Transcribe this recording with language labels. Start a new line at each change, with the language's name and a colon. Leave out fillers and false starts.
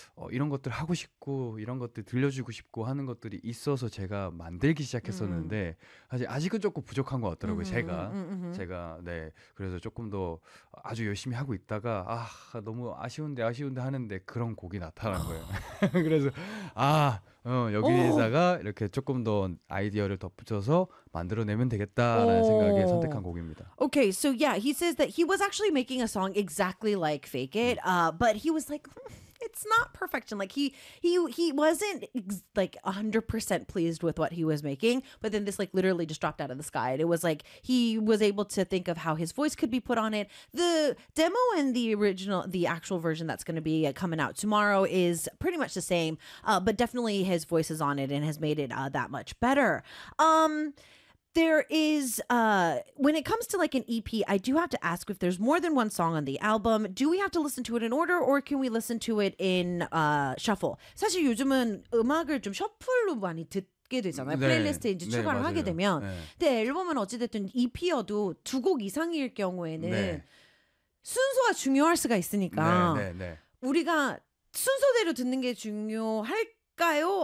Korean: 이런 것들 하고 싶고 이런 것들 들려주고 싶고 하는 것들이 있어서 제가 만들기 시작했었는데 사실 아직은 조금 부족한 것 같더라고요 제가 네 그래서 조금 더 아주 열심히 하고 있다가 아 너무 아쉬운데 하는데 그런 곡이 나타난 거예요 그래서 아 여기에다가 이렇게 조금 더 아이디어를 덧붙여서 만들어내면 되겠다라는 생각에 선택한 곡입니다.
English: Okay, so yeah, he says that he was actually making a song exactly like Fake It, but he was like, it's not perfection. Like he wasn't like 100% pleased with what he was making, but then this like literally just dropped out of the sky. And it was like he was able to think of how his voice could be put on it. The demo and the original, the actual version that's going to be coming out tomorrow is pretty much the same, but definitely his voice is on it and has made it that much better. There is, when it comes to like an EP, I do have to ask if there's more than one song on the album. Do we have to listen to it in order or can we listen to it in shuffle?
Korean: 사실 요즘은 음악을 좀 셔플로 많이 듣게 되잖아요. 네. 플레이리스트에 이제 추가를 네, 하게 되면. 네. 근데 앨범은 어찌됐든 EP여도 두 곡 이상일 경우에는 순서가 중요할 수가 있으니까 우리가 순서대로 듣는 게 중요할 까요?